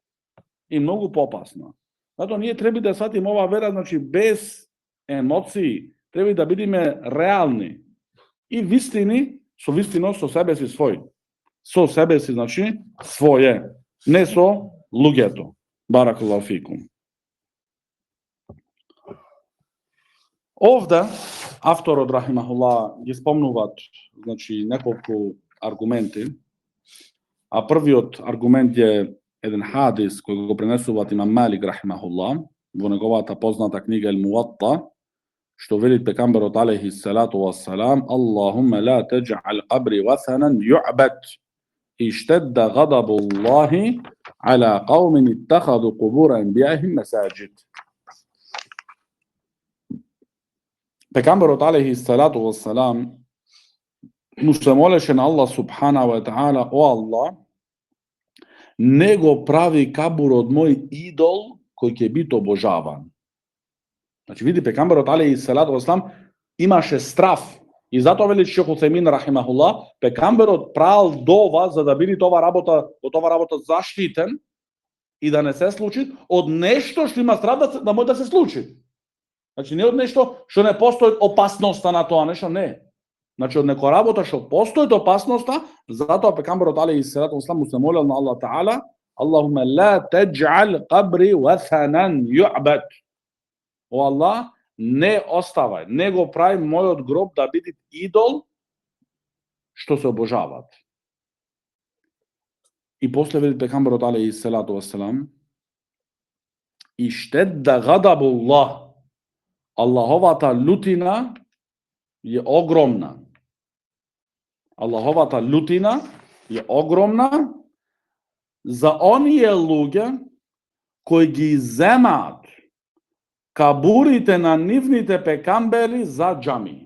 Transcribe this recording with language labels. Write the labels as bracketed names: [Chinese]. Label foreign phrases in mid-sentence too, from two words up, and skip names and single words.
[Macedonian] Затоа ние треба да сватиме ова вера, значи без емоции, треба да бидеме реални и вистини, со вистино со себе си свој. Со себе си, значи, своје, не со луѓето. [Arabic] بارك الله فيكم. [Macedonian] Овде авторот рахимахуллах ги спомнуваат, значи, неколку аргументи. А првиот аргумент е еден хадис кој го пренесуваат имам Малик рахимахуллах во неговата позната книга Ел Муатта, што вели пекамберот [Arabic] عليه الصلاة والسلام: اللهم لا تجعل قبري وثنا يعبد اشتد غضب الله على قوم اتخذوا قبور أنبيائهم مساجد. [Macedonian] Пекамберот [Arabic] عليه الصلاة والسلام [Macedonian] му се молеше на Аллах [Arabic] سبحانه وتعالى: [Macedonian] о Аллах, не го прави кабурот мој идол кој ќе биде обожаван. Значи види пекамберот [Arabic] عليه الصلاة والسلام [Macedonian] имаше страф и затоа вели Шейх Усаймин рахимахуллах, пекамберот правил дова за да биде ова работа заштитен и да не се случи од нешто што има страф да може да се случи. Значи не од нешто што не постои опасноста на тоа нешто, не. Значи од некоја работа што постои опасноста, затоа пекамберот [Arabic] عليه الصلاة والسلام [Macedonian] му се молел на Аллах таала: [Arabic] اللهم لا تجعل قبري وثنا يعبد. [Macedonian] О Аллах, не оставај, не го прави мојот гроб да биде идол што се обожаваат. И после вели пекамберот [Arabic] عليه الصلاة والسلام: اشتد غضب الله. [Macedonian] Аллаховата лутина е огромна. Аллаховата лутина е огромна за оние луѓе кои ги земаат кабурите на нивните пекамбери за џами.